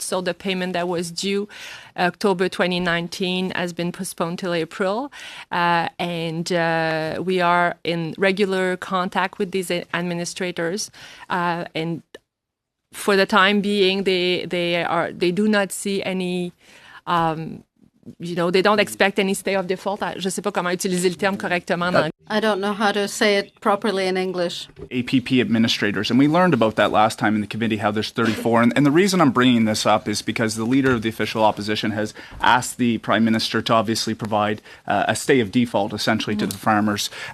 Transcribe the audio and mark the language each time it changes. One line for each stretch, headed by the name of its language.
English: So the payment that was due October 2019 has been postponed till April. And we are in regular contact with these administrators. And for the time being, they do not see any they don't expect any stay of default.
French: Je ne sais pas comment utiliser le terme correctement.
English: I don't know how to say it properly in English. APP administrators. And we learned about that last time in the committee, how there's 34. And the reason I'm bringing this up is because the leader of the official opposition has asked the Prime Minister to obviously provide a stay of default, essentially, to the farmers.